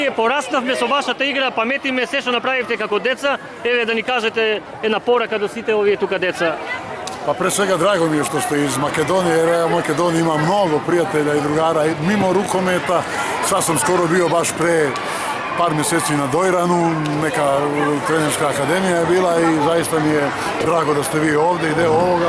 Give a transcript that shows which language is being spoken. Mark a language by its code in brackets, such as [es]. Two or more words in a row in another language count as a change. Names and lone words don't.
[mk] Пораснавме со вашата игра, паметиме се што направивте како деца. Еве да ни кажете една порака до сите овие тука деца. [sr] Pa pre svega drago mi je što ste iz Makedonije, jer ja u Makedoniji imam mnogo prijatelja i drugara mimo rukometa. Sad sam skoro bio baš pre par mjeseci na Dojranu, neka trenerska akademija je bila i zaista mi je drago da ste vi ovdje i deo ovoga.